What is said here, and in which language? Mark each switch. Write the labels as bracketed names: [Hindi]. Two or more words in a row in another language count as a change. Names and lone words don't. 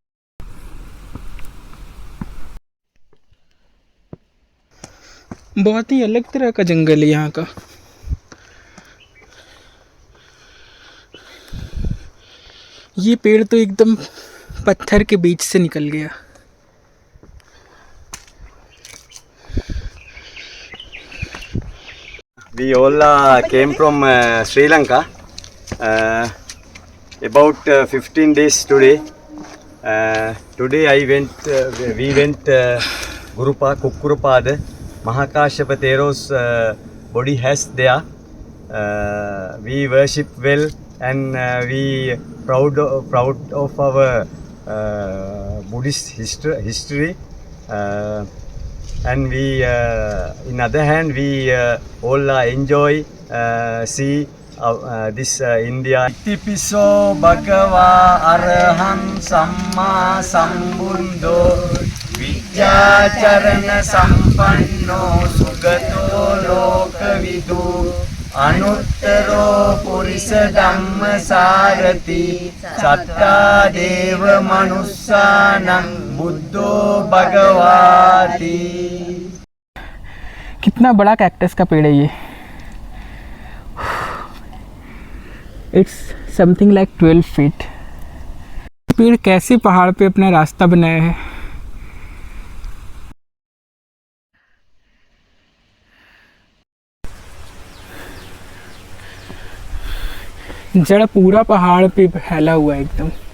[Hindi] बहुत ही अलग तरह का जंगल है यहाँ का। ये पेड़ तो एकदम पत्थर के बीच से निकल गया। [English] We all came from Sri Lanka about 15 days today. Today we went Gurupa Kukkurupada. Mahakashyapa Thero's body has there. We worship well and we proud of our Buddhist history. And we, in other hand, we all enjoy see this India. [Pali] Itipiso Bhagava Araham Samma Sambuddho Vijjacharana Sampanno Sugato Lokavidu Anuttaro Purisa Dhamma Sarati Satta Deva Manussanam Buddho Bhagavati। [Hindi] कितना बड़ा कैक्टस का पेड़ है ये। [English] It's something like 12 feet. [Hindi] पेड़ कैसे पहाड़ पे अपना रास्ता बनाया है। जड़ पूरा पहाड़ पे फैला हुआ है एकदम।